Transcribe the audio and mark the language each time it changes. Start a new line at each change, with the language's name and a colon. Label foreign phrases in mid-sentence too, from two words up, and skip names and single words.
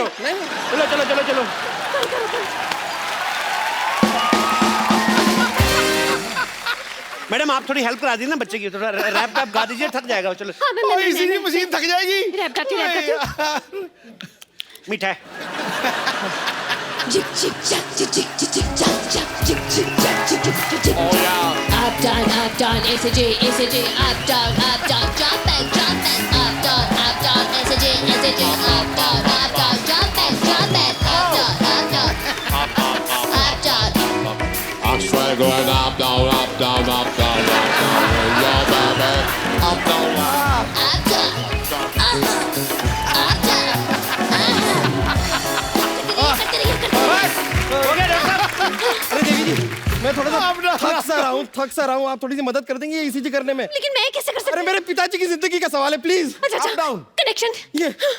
Hindi: चलो चलो चलो चलो। मैडम, आप थोड़ी हेल्प करा दीजिए ना बच्चे की, थोड़ा रैप गा दीजिए, थक जाएगा। चलो। हाँ, मैं इसीलिए मशीन थक जाएगी। रैप गाती हूँ। मीठा है।
English: Jig jig jack jig jig jig jig jack jack jig jig jack jig jig jig jig. Oh yeah. Up down, SJ, up down, jump back, up down, SJ, up down, jump back, up down. I'm straight going up, down, up, down, up, down, up, down. Yeah, baby. Up, down, up. Up down.
Hindi: हो गया डॉक्टर साहब? अरे देवी जी, मैं थोड़ा सा थक सा रहा हूँ। आप थोड़ी सी मदद कर देंगे ईसीजी करने में? लेकिन मैं कैसे कर सकती अरे मेरे पिताजी की जिंदगी का सवाल है, प्लीज। अच्छा,
English: up down
Hindi: कनेक्शन। ये